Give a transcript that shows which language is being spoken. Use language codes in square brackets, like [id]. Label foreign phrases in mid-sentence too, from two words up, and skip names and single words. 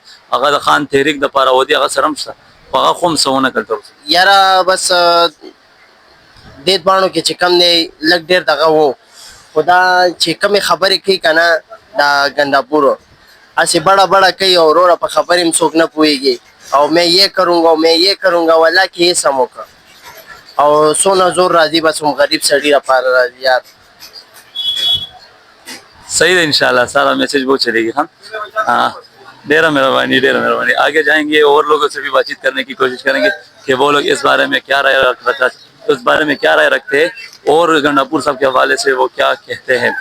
[ps] هغه د خان تحریک دپاره ودي, هغه سره هم شته, خو هغه خو هم څه ونه کړل تر اوسه. یاره بس دې دواړو کې چې کم دی لږ ډېر دغه و, خو دا چې کمې خبرې کوي که نه دا ګنداپور هسې [ur] بڑا بڑا [ps] کوي او وروره په خبرې هم څوک نه پوهېږي. [ur] او میں یہ کروں گا, میں یہ کروں گا, [ps] والله کې یې سم وکړه. او څونه زور راځي بس هم غریب سړي لپاره راځي یار. [ur] صحیح ہے, انشاءاللہ سارا میسج وہ چلے گی. [ps] ہاں ڈیرہ مہربانی. [ur] آگے جائیں گے اور لوگوں سے بھی بات چیت کرنے کی کوشش کریں گے کہ وہ لوگ اس بارے میں کیا رائے رکھتے ہیں اور گنداپور صاحب کے حوالے سے وہ کیا کہتے ہیں.